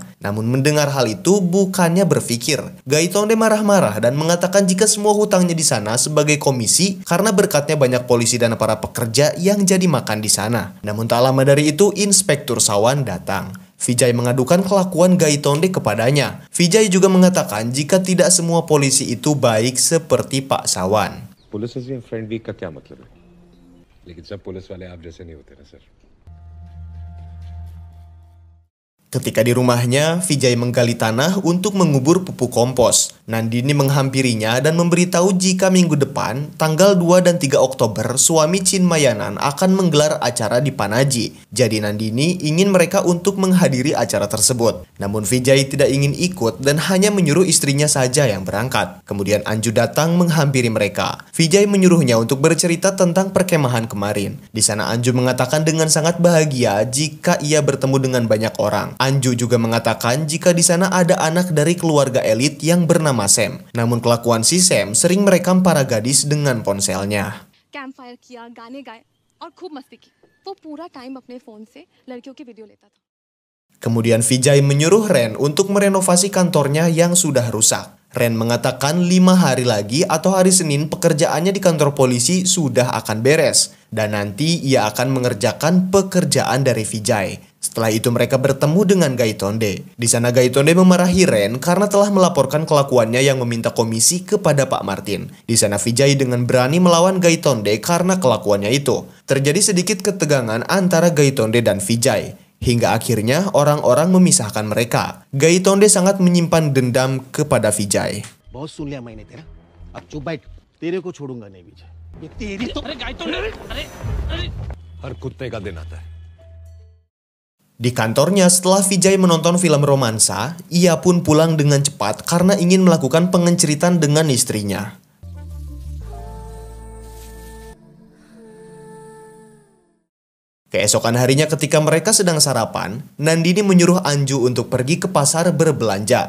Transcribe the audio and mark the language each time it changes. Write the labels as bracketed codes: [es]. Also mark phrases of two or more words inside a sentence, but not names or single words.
[id] Namun mendengar hal itu bukannya berpikir. Gaitonde marah-marah dan mengatakan jika semua hutangnya di sana sebagai komisi karena berkatnya banyak polisi dan para pekerja yang jadi makan di sana. Namun tak lama dari itu Inspektur Sawan datang. Vijay mengadukan kelakuan Gaitonde kepadanya. Vijay juga mengatakan jika tidak semua polisi itu baik seperti Pak Sawan. [hi] पुलिस से [en] friend week [hi] का क्या मतलब है? लेकिन सब पुलिस वाले आप जैसे नहीं होते ना सर. [id] Ketika di rumahnya, Vijay menggali tanah untuk mengubur pupuk kompos. Nandini menghampirinya dan memberitahu jika minggu depan, tanggal 2 dan 3 Oktober, suami Chinmayanan akan menggelar acara di Panaji. Jadi Nandini ingin mereka untuk menghadiri acara tersebut. Namun Vijay tidak ingin ikut dan hanya menyuruh istrinya saja yang berangkat. Kemudian Anju datang menghampiri mereka. Vijay menyuruhnya untuk bercerita tentang perkemahan kemarin. Di sana Anju mengatakan dengan sangat bahagia jika ia bertemu dengan banyak orang. Anju juga mengatakan jika di sana ada anak dari keluarga elit yang bernama Sam. Namun kelakuan si Sam sering merekam para gadis dengan ponselnya. [hi] कैंपफायर किया, गाने गाए और खूब मस्ती की। वो पूरा टाइम अपने फोन से लड़कियों की वीडियो लेता था। [id] Kemudian Vijay menyuruh Ren untuk merenovasi kantornya yang sudah rusak. Ren mengatakan 5 hari lagi atau hari Senin pekerjaannya di kantor polisi sudah akan beres. Dan nanti ia akan mengerjakan pekerjaan dari Vijay. Setelah itu mereka bertemu dengan Gaitonde. Di sana Gaitonde memarahi Ren karena telah melaporkan kelakuannya yang meminta komisi kepada Pak Martin. Di sana Vijay dengan berani melawan Gaitonde karena kelakuannya itu. Terjadi sedikit ketegangan antara Gaitonde dan Vijay. Hingga akhirnya orang-orang memisahkan mereka. Gaitonde sangat menyimpan dendam kepada Vijay. [hi] बहुत सुन लिया मैंने तेरा, अब चुप बैठ, तेरे को छोड़ूंगा नहीं विजय। ये तेरी तो हर कुत्ते का दिन आता है। [id] Di kantornya setelah Vijay menonton film romansa, ia pun pulang dengan cepat karena ingin melakukan pengenceritan dengan istrinya. Keesokan harinya ketika mereka sedang sarapan, Nandini menyuruh Anju untuk pergi ke pasar berbelanja.